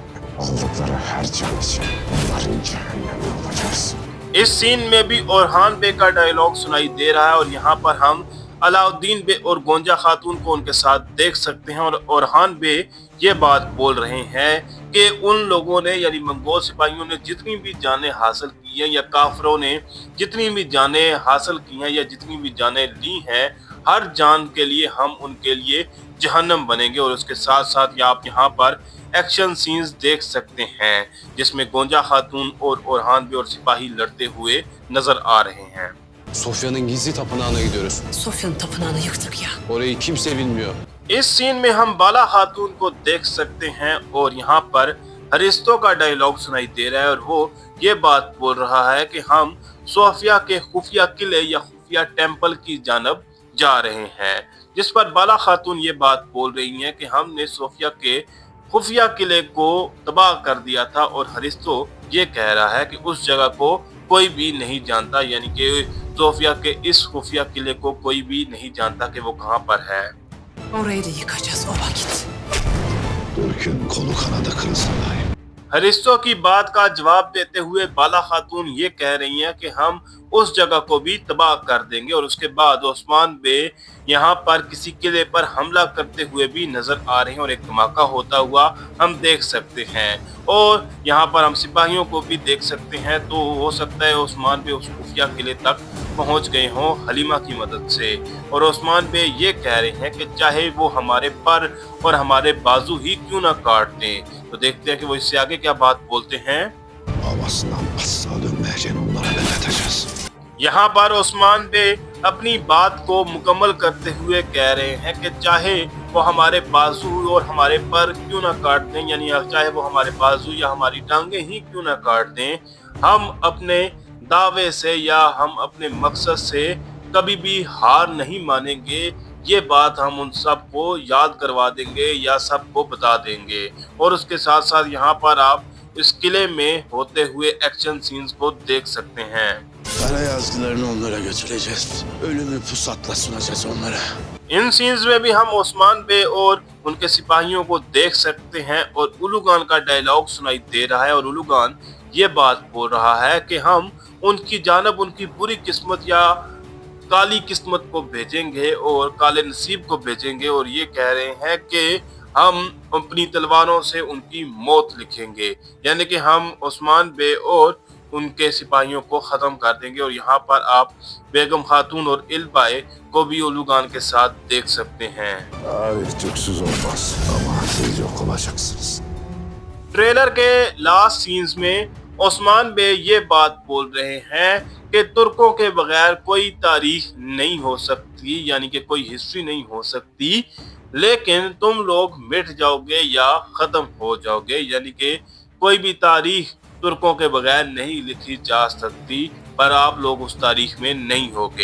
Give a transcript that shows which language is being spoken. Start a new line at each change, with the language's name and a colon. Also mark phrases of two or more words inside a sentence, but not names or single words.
Hindi: इस सीन में भी ओरहान बे का डायलॉग सुनाई दे रहा है और यहाँ पर हम अलाउद्दीन बे और गोंजा खातून को उनके साथ देख सकते हैं और ओरहान बे ये बात बोल रहे हैं कि उन लोगों ने यानी मंगोल सिपाहियों ने जितनी भी जानें हासिल की हैं या काफरों ने जितनी भी जानें हासिल की हैं या जितनी भी जानें ली हैं, हर जान के लिए हम उनके लिए जहन्नम बनेंगे। और उसके साथ साथ आप यहाँ पर
English: action scenes
Hindi: देख सकते हैं जिसमें गोंजा खातून और ओरहान बे और सिपाही लड़ते हुए नजर आ रहे हैं।
Turkish: Sofya'nın gizli tapınağına gidiyoruz. Sofya'nın tapınağını yıktık ya. Orayı kimse bilmiyor.
Hindi: इस सीन में हम बाला खातून को देख सकते हैं और यहाँ पर हरिस्तों का डायलॉग सुनाई दे रहा है और वो ये बात बोल रहा है कि हम सोफिया के खुफिया किले या खुफिया टेम्पल की जानब जा रहे हैं, जिस पर बाला खातून ये बात बोल रही हैं कि हमने सोफिया के खुफिया किले को तबाह कर दिया था और हरिस्तो ये कह रहा है कि उस जगह को कोई भी नहीं जानता, यानी कि सोफिया के इस खुफिया किले को कोई भी नहीं जानता कि वो कहाँ पर है।
Turkish: Orayı da yıkacağız o vakit. Türk'ün kolu kanadı kırılsın dahi.
Hindi: हरिस्तों की बात का जवाब देते हुए बाला खातून ये कह रही हैं कि हम उस जगह को भी तबाह कर देंगे। और उसके बाद ओस्मान बे यहाँ पर किसी किले पर हमला करते हुए भी नजर आ रहे हैं और एक धमाका होता हुआ हम देख सकते हैं और यहाँ पर हम सिपाहियों को भी देख सकते हैं। तो हो सकता है ओस्मान बे उस खुफिया किले तक पहुँच गए हों हलीमा की मदद से। और ओस्मान बे ये कह रहे हैं कि चाहे वो हमारे पर और हमारे बाजू ही क्यों ना काट दें। तो देखते हैं कि वो इससे आगे क्या बात बोलते हैं।
Turkish: Babasından asla dönmeyeceğini onlara belirteceğiz.
Hindi: यहाँ पर ओस्मान बे अपनी बात को मुकम्मल करते हुए कह रहे हैं कि चाहे वो हमारे बाजू और हमारे पर क्यों ना काट दें, यानी चाहे वो हमारे बाजू या हमारी टांगे ही क्यों ना काट दें, हम अपने दावे से या हम अपने मकसद से कभी भी हार नहीं मानेंगे। ये बात हम उन सबको याद करवा देंगे या सबको बता देंगे। और उसके साथ साथ यहाँ पर आप इस किले में होते हुए
English: action scenes
Hindi: को देख सकते हैं।
Turkish: Kara yazgılarını onlara götüreceğiz. Ölümü pusatla sunacağız onlara.
Hindi: इन सीन्स में भी हम ओस्मान बे और उनके सिपाहियों को देख सकते हैं और उलूगान का डायलॉग सुनाई दे रहा है और उलूगान ये बात बोल रहा है कि हम उनकी जानब उनकी बुरी किस्मत या काली किस्मत को भेजेंगे और काले नसीब को भेजेंगे। और ये कह रहे हैं कि हम अपनी तलवारों से उनकी मौत लिखेंगे, यानी कि हम ओस्मान बे और उनके सिपाहियों को ख़त्म कर देंगे। और यहाँ पर आप बेगम खातून और इल्बाए को भी उलूगान के साथ देख सकते हैं।
Turkish: Tarih Türksüz olmaz ama siz yok olacaksınız.
Hindi: ट्रेलर के
English: last scenes
Hindi: में ओस्मान बे ये बात बोल रहे हैं कि तुर्कों के बगैर कोई तारीख नहीं हो सकती, यानी कि कोई हिस्ट्री नहीं हो सकती, लेकिन तुम लोग मिट जाओगे या ख़त्म हो जाओगे, यानी कि कोई भी तारीख तुर्कों के बगैर नहीं लिखी जा सकती, पर आप लोग उस तारीख में नहीं होगे।